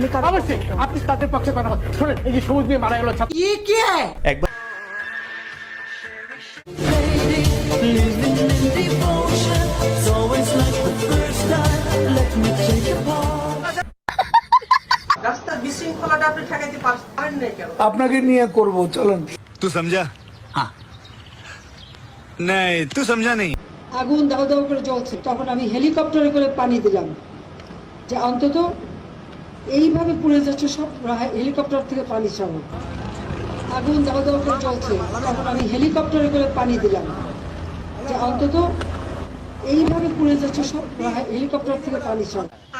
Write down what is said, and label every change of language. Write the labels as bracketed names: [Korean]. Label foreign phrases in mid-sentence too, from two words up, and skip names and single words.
[Bangla] অবশ্যই আপনি তাদের পক্ষে কথা বলছেন। শোনেন, এই যে সবুজ নিয়ে মারা গেল ছাত্র, একবার আপনাকে নিয়ে করব, চলেন। [Hindi] तू समझा? हाँ नहीं तू समझा नहीं। [Bangla] আগুন দাও দাও করে জ্বলছে, তখন আমি হেলিকপ্টারে করে পানি দিলাম যে অন্তত এইভাবে পুড়ে যাচ্ছে সব, হেলিকপ্টার থেকে পানি ছাড়ো। আগুন দাও দাও করে জ্বলছে, তখন আমি হেলিকপ্টারে করে পানি দিলাম যে অন্তত এইভাবে পুড়ে যাচ্ছে সব, হেলিকপ্টার থেকে পানি ছাড়ো।